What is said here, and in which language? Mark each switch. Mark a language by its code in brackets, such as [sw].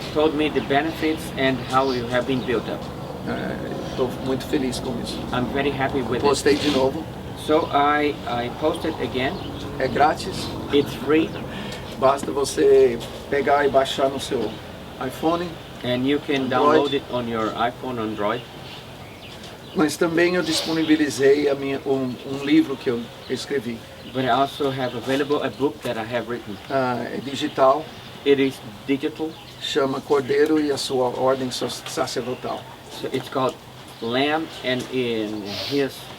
[en] told me the benefits and how you have been built up. [pt] Estou muito feliz com isso. [en] I'm very happy with it. [pt] Postei de novo, [en] So I posted again. [pt] é grátis, [en] It's free, [pt] basta você pegar e baixar no seu iPhone [en] and you can [pt] Android. [en] download it on your iPhone, Android. [pt] Mas também eu disponibilizei um livro que eu escrevi. [en] But I also have available a book that I have written. [pt] É digital, [en] It is digital, [pt] chama Cordeiro e a Sua Ordem Sacerdotal. [en] so it's called Lamb and in His